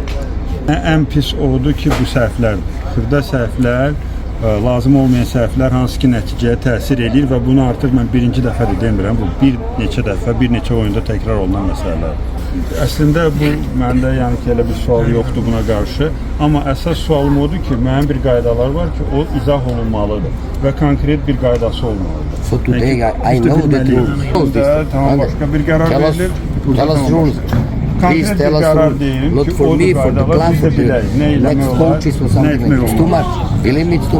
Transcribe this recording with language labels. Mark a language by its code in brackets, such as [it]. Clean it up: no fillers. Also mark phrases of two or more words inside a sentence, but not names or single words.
[az] Ən pis odur ki, bu səhvlərdir. Xırda səhvlər, lazım olmayan səhvlər hansı ki, nəticəyə təsir edir və bunu artıq mən birinci dəfə də demirəm, bu bir neçə oyunda təkrar olunan məsələlərdir. Əslində bu məndə yəni ki, elə bir sual yoxdur buna qarşı, amma əsas sualım odur ki, mənim bir qaydalar var ki, o izah olunmalıdır və konkret bir qaydası olmalıdır. [en] So today I know the rules. [az] Tamam, başqa bir qərar verilir. [en] Tell us rules. Please tell us rules. Not for me, for the club, for the next coaches or something. It's too much. Believe me, it's too much.